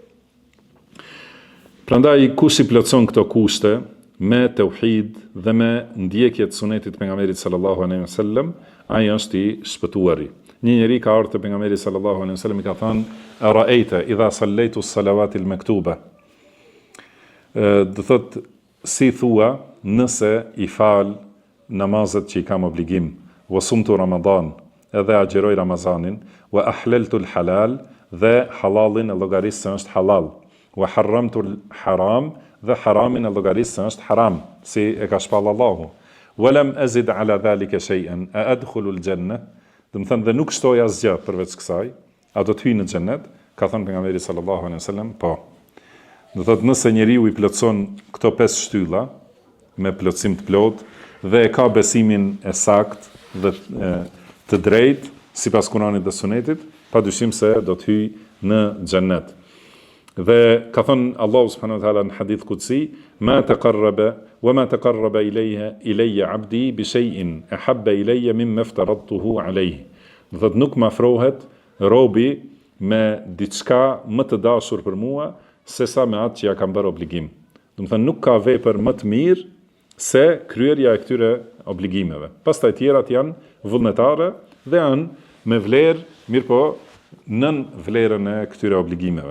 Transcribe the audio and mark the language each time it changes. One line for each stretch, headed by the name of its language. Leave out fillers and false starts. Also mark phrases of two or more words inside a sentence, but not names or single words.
Albanian: Prandaj kush i plotson këto kushte me tauhid dhe me ndjekjet sunetit pejgamberit
Arabic: صلى الله عليه وسلم,
Albanian: ai është i shpëtuari. Një njeri ka ardhur te pejgamberi
Arabic: صلى الله عليه وسلم
Albanian: i ka thënë:
Arabic: "أرأيت إذا صليت الصلوات المكتوبة."
Albanian: Do thotë si thua nëse i fal namazet që i kam obligim,
Arabic: وصمت رمضان,
Albanian: edhe agjeroj Ramazanin,
Arabic: وأحللت الحلال,
Albanian: dhe halalin e llogarisë se është halal,
Arabic: وحرمت الحرام,
Albanian: dhe haramin e llogarisë se është haram, si e ka shpall Allahu.
Arabic: ولم أزد على ذلك شيئا أأدخل الجنة,
Albanian: do të thënë dhe nuk shtoj asgjë përveç kësaj, a do të hyj në xhennet? Ka thënë pejgamberi
Arabic: صلى الله عليه وسلم,
Albanian: po. Do thotë nëse njeriu i plotson këto 5 shtylla me plotësim të plot dhe e ka besimin e saktë dhe të drejtë sipas Kuranit dhe Sunetit, padyshim se do të hyjë në xhennet. Dhe ka thënë Allahu
Arabic: سبحانه وتعالى në حديث قدسي ما تقرب إلي عبدي بشيء أحب إلي مما افترضته عليه.
Albanian: Do thotë nuk më afrohet robi me diçka më të dashur për mua se sa me atë që ja kam bërë obligim. Do të thënë nuk ka vepër më të mirë se kryerja e këtyre obligimeve. Pastaj tjerat janë vullnetare dhe janë me vlerë, mirë po nën vlerën e këtyre obligimeve.